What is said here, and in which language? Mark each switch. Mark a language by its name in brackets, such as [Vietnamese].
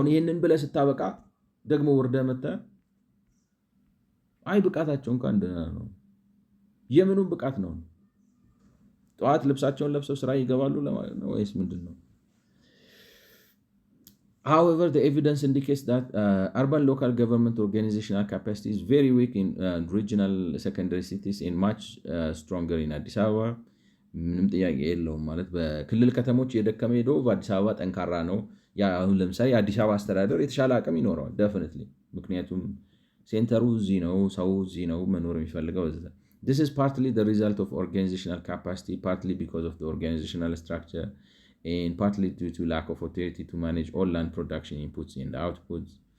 [Amharic] አሁን ይሄንን ብለህ ስታበቃ ደግሞ ወርደህ መተህ አይ ብቃታቸው እንኳን ደህና ነው። የምኑም ብቃት ነው? ጠዋት ልብሳቸውን ለብሰው ስራ ይገባሉ ለማለት ነው ወይስ ምንድን ነው? [English] However, the evidence indicates that urban local government organizational capacity is very weak in regional secondary cities and much stronger in Addis Ababa. [Amharic] ምንም ጥያቄ የለውም። ማለት በክልል ከተሞች የደከመ ሄዶ በአዲስ አበባ ጠንካራ ነው። አሁን ለምሳሌ የአዲስ አበባ አስተዳደር የተሻለ አቅም ይኖረዋል ዴፊኒትሊ። ምክንያቱም ሴንተሩ እዚህ ነው፣ ሰው እዚህ ነው መኖር የሚፈልገው። [English] This is partly the result of organizational capacity, partly because of the organizational structure, and partly due to lack of authority to manage all land production inputs and outputs.